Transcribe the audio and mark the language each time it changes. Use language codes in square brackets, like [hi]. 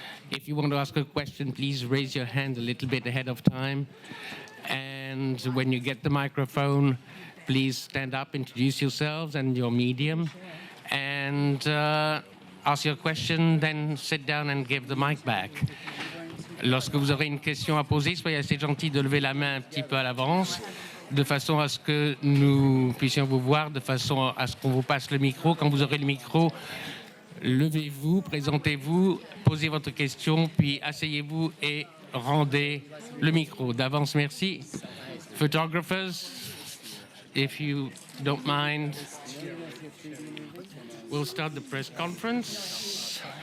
[en] If you want to ask a question, please raise your hand a little bit ahead of time. And when you get the microphone, please stand up, introduce yourselves and your medium, and ask your question, then sit down and give the mic back. [fr] Lorsque vous aurez une question à poser, soyez assez gentil de lever la main un petit peu à l'avance, de façon à ce que nous puissions vous voir, de façon à ce qu'on vous passe le micro. Quand vous aurez le micro, levez-vous, présentez-vous, posez votre question, puis asseyez-vous et rendez le micro. D'avance, merci. [en] Photographers, if you don't mind, we'll start the press conference.